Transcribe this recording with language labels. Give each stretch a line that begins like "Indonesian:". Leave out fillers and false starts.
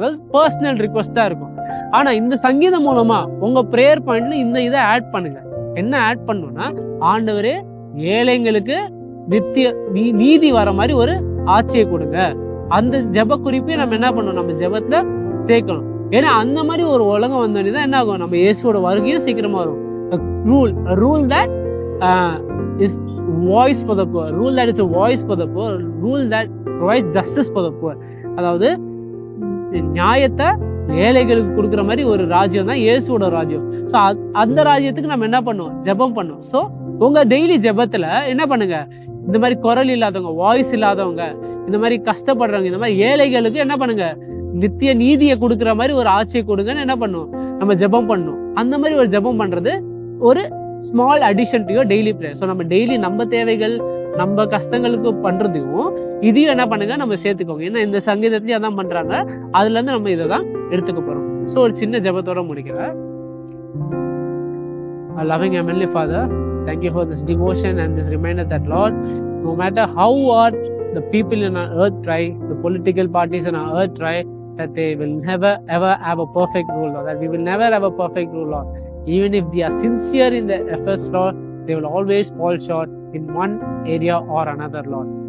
Tamil: அதாவது பர்சனல் ரிக்வெஸ்டா இருக்கும். ஆனா இந்த சங்கீதம் மூலமா உங்க ப்ரேயர் பாயிண்ட்ல இந்த இதை ஆட் பண்ணுங்க. என்ன ஆட் பண்ணணும்னா, ஆண்டவரே ஏழைங்களுக்கு நித்திய நீதி வர மாதிரி ஒரு ஆட்சியை கொடுங்க. அந்த ஜெப குறிப்பையும் நம்ம என்ன பண்ணணும், நம்ம ஜெபத்துல சேர்க்கணும். ஏன்னா அந்த மாதிரி ஒரு உலகம் வந்தோடனே தான் என்ன ஆகும், நம்ம இயேசுவோட வருகையும் சீக்கிரமா வரும்.
English: A rule that is voice for the poor, rule that is a voice for the poor, rule that provides justice for the poor.
Tamil: அதாவது நியாயத்தை ஏழைகளுக்கு கொடுக்குற மாதிரி ஒரு ராஜ்யம் தான் இயேசுவோட ராஜ்யம். ஸோ அந்த ராஜ்யத்துக்கு நம்ம என்ன பண்ணுவோம், ஜெபம் பண்ணுவோம். ஸோ உங்க டெய்லி ஜெபத்துல என்ன பண்ணுங்க, இந்த மாதிரி குரல் இல்லாதவங்க, வாய்ஸ் இல்லாதவங்க, இந்த மாதிரி கஷ்டப்படுறவங்க, இந்த மாதிரி ஏழைகளுக்கு என்ன பண்ணுங்க, நித்திய நீதியை கொடுக்குற மாதிரி ஒரு ஆட்சியை கொடுங்கன்னு என்ன பண்ணும், நம்ம ஜெபம் பண்ணணும். அந்த மாதிரி ஒரு ஜெபம் பண்றது ஒரு
English: Small addition to your daily prayer.
Tamil: So நம்ம டெய்லி நம்ம தேவைகள் நம்ம கஷ்டங்களுக்கு பண்றதையும் இதையும் என்ன பண்ணுங்க, நம்ம சேர்த்துக்கோங்க. ஏன்னா இந்த சங்கீதத்திலயும் அதான் பண்றாங்க. அதுல இருந்து நம்ம இதை தான் எடுத்துக்க போறோம். ஸோ ஒரு சின்ன ஜெபத்தோட முடிக்கிறேன்.
English: Loving Heavenly Father, thank you for this devotion and this reminder that, Lord, no matter how hard the people in our earth try, the political parties in our earth try, that they will never ever have a perfect rule, Lord. That we will never have a perfect rule, Lord. Even if they are sincere in their efforts, Lord, they will always fall short in one area or another, Lord.